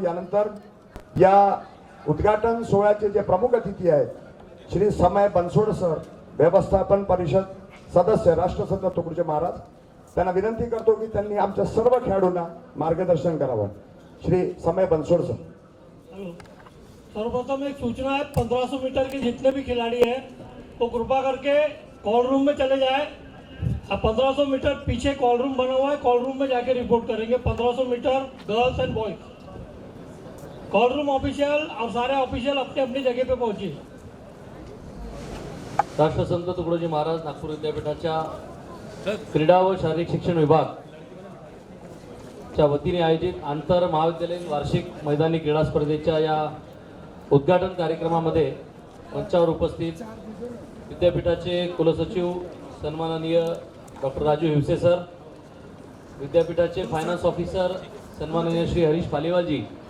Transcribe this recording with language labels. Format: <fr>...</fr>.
<mr>यानंतर या उद्घाटन सोहळ्याचे जे प्रमुख अतिथी आहेत श्री समय बनसोड सर, व्यवस्थापन परिषद सदस्य, राष्ट्रसंत तुकडोजी महाराज, त्यांना विनंती करतो की त्यांनी आमच्या सर्व खेळाडूंना मार्गदर्शन करावं. श्री समय बनसोड सर.</mr> <hi>सर्वप्रथम एक सूचना है, 1500 मीटर के जितने भी खिलाड़ी हैं तो कृपा करके कॉल रूम में चले जाए. 1500 मीटर पीछे कॉल रूम बना हुआ है, कॉल रूम में जाके रिपोर्ट करेंगे. 1500 metre</hi> <en>Girls and boys.</en> <hi>Call room official और सारे ऑफिशियल अपनी अपनी जगह पे पहुंचिए.</hi> <mr>राष्ट्रसंत तुकडोजी महाराज नागपूर विद्यापीठाच्या क्रीडा व शारीरिक शिक्षण विभाग च्या वतीने आयोजित आंतर महाविद्यालयीन वार्षिक मैदानी क्रीडा स्पर्धेच्या या उद्घाटन कार्यक्रमामध्ये मंचावर उपस्थित विद्यापीठाचे कुलसचिव सन्माननीय डॉक्टर राजू हिवसे सर, विद्यापीठाचे फायनान्स ऑफिसर सन्माननीय श्री हरीश पालिवालजी,</mr>